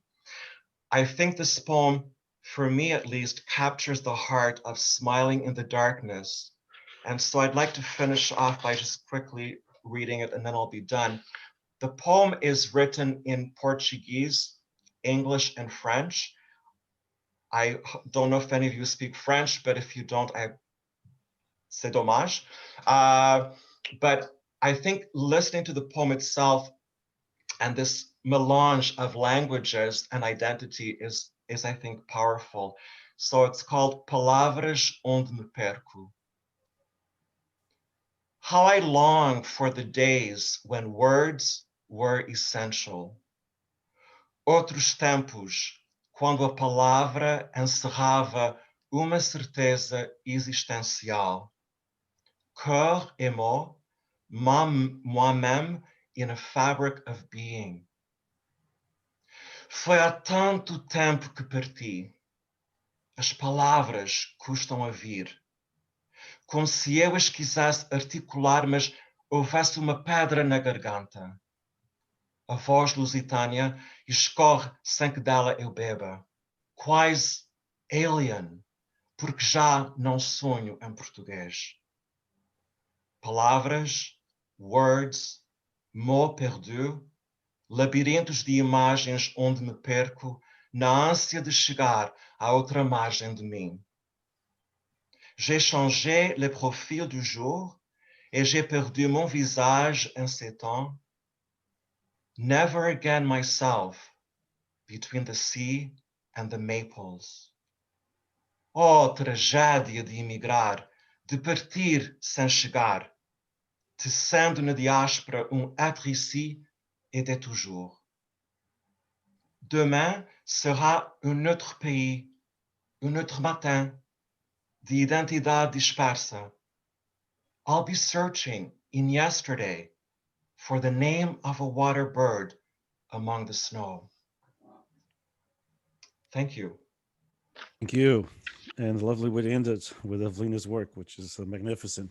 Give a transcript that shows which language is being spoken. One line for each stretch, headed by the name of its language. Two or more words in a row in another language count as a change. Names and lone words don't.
English: I think this poem, for me at least, captures the heart of smiling in the darkness. And so I'd like to finish off by just quickly reading it and then I'll be done. The poem is written in Portuguese, English, and French. I don't know if any of you speak French, but if you don't,
French: c'est dommage.
English: But I think listening to the poem itself and this melange of languages and identity is I think, powerful. So it's called Palavras onde me perco. How I long for the days when words were essential.
Portuguese: Outros tempos, quando a palavra encerrava uma certeza existencial.
French: Cœur et mot, moi-même
English: in a fabric of being.
Portuguese: Foi há tanto tempo que parti. As palavras custam a vir. Como se eu as quisesse articular, mas houvesse uma pedra na garganta. A voz lusitânia escorre sem que dela eu beba. Quase alien, porque já não sonho em português. Palavras, words,
French: mots perdus,
Portuguese: labirintos de imagens onde me perco na ânsia de chegar à outra margem de mim.
French: J'ai changé le profil du jour et j'ai perdu mon visage en ces temps.
English: Never again myself between the sea and the maples.
Portuguese: Oh, tragédia de emigrar, de partir sem chegar, tecendo na diáspora
French: être ici et de toujours. Demain sera un autre pays, un autre matin,
Portuguese: de identidade dispersa.
English: I'll be searching in yesterday for the name of a water bird among the snow. Thank you. Thank you. And a lovely way to end it with Evelina's work, which is magnificent.